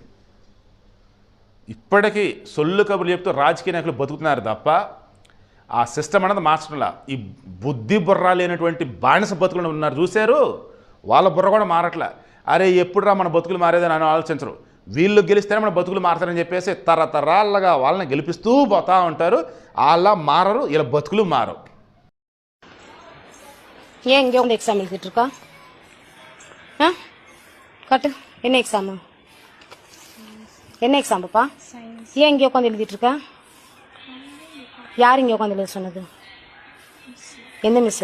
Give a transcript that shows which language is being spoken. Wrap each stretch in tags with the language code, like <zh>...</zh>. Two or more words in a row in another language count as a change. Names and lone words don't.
<te>ఇప్పటికీ సొల్లు కబుర్లు చెప్తూ రాజకీయ నాయకులు బతుకుతున్నారు తప్ప ఆ సిస్టమ్ అనేది మార్చడంలా. ఈ బుద్ధి బుర్ర లేనటువంటి బానిస బతుకులు ఉన్నారు చూశారు, వాళ్ళ బుర్ర కూడా మారట్లే. అరే ఎప్పుడురా మన బతుకులు మారేదని అని ఆలోచించరు. వీళ్ళు గెలిస్తేనే మన బతుకులు మారతారని చెప్పేసి తరతరాలుగా వాళ్ళని గెలిపిస్తూ పోతూ ఉంటారు. అలా మారరు, ఇలా బతుకులు మారవు.</te> <ta>ஏன் இங்கே வந்து எக்ஸாம் எழுதிட்டு இருக்கா? காட்டு, என்ன எக்ஸாமு? என்ன எக்ஸாம் பாப்பா? ஏன் இங்கே உட்காந்து எழுதிட்டு இருக்கா? யார் இங்கே உட்காந்து எழுத சொன்னது? எந்த மிஸ்?</ta>